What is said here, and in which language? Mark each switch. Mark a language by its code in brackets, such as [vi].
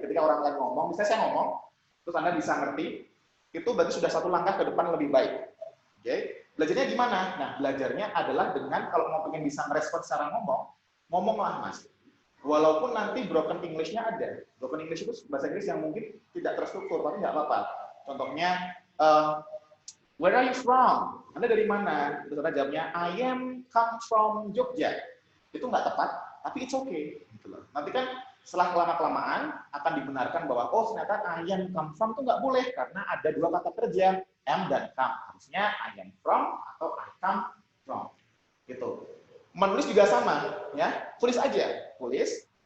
[id] Ketika orang lain ngomong, misalnya saya ngomong, terus Anda bisa ngerti, itu berarti sudah satu langkah ke depan lebih baik. Oke? Belajarnya gimana? Nah, belajarnya adalah dengan kalau mau pengen bisa merespon secara ngomonglah Mas. Walaupun nanti broken English-nya ada. Broken English itu bahasa Inggris yang mungkin tidak terstruktur, tapi nggak apa-apa. Contohnya, [en] where are you from? [id] Anda dari mana? Terus Anda jawabnya, [en] I am come from Jogja. [id] Itu nggak tepat, tapi [en] it's okay. [id] Gitu loh. Nanti kan setelah lama-kelamaan akan dibenarkan bahwa oh ternyata [en] I am come from [id] itu nggak boleh karena ada dua kata kerja am dan come. Harusnya [en] I am from [id] atau [en] I come from. [id] Gitu. Menulis juga sama, ya. Tulis aja, tulis.